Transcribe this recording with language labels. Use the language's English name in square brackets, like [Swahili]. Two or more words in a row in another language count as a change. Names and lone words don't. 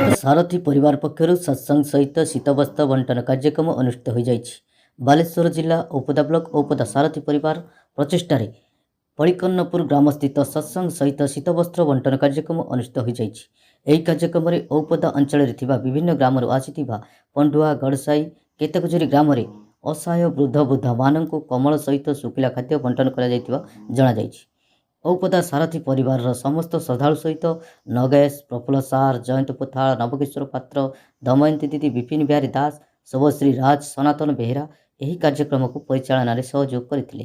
[Odia] ସାରଥୀ ପରିବାର ପକ୍ଷରୁ ସତ୍ସଙ୍ଗ ସହିତ ଶୀତବସ୍ତ୍ର ବଣ୍ଟନ କାର୍ଯ୍ୟକ୍ରମ ଅନୁଷ୍ଠିତ ହୋଇ ଯାଇଛି। ବାଲେଶ୍ୱର ଜିଲ୍ଲା ଔପଦା ବ୍ଲକ ଔପଦା ସାରଥୀ ପରିବାର ପ୍ରଚେଷ୍ଟାରେ ପଡ଼ିକନ୍ନପୁର ଗ୍ରାମ ସ୍ଥିତ ସତ୍ସଙ୍ଗ ସହିତ ଶୀତବସ୍ତ୍ର ବଣ୍ଟନ କାର୍ଯ୍ୟକ୍ରମ ଅନୁଷ୍ଠିତ ହୋଇ ଯାଇଛି। ଏହି କାର୍ଯ୍ୟକ୍ରମରେ ଔପଦା ଅଞ୍ଚଳରେ ଥିବା ବିଭିନ୍ନ ଗ୍ରାମରୁ ଆସିଥିବା ପଣ୍ଡୁଆ ଗଡ଼ସାଇ କେତେକଜୋରି ଗ୍ରାମରେ ଅସହାୟ ବୃଦ୍ଧ ବୃଦ୍ଧାମାନଙ୍କୁ କମଳ ସହିତ ଶୁଖିଲା ଖାଦ୍ୟ ବଣ୍ଟନ କରାଯାଇଥିବା ଜଣାଯାଇଛି। ଔପଦା ସାରଥୀ ପରିବାରର ସମସ୍ତ ଶ୍ରଦ୍ଧାଳୁ ସହିତ ନଗେଶ, ପ୍ରଫୁଲ୍ଲ ସାର, ଜୟନ୍ତ ପୋଥାଳ, ନବକିଶୋର ପାତ୍ର, ଦମୟନ୍ତୀ ଦିଦି, ବିପିନ ବିହାରୀ ଦାସ, ଶୁଭଶ୍ରୀ ରାଜ, ସନାତନ ବେହେରା ଏହି କାର୍ଯ୍ୟକ୍ରମକୁ ପରିଚାଳନାରେ ସହଯୋଗ କରିଥିଲେ।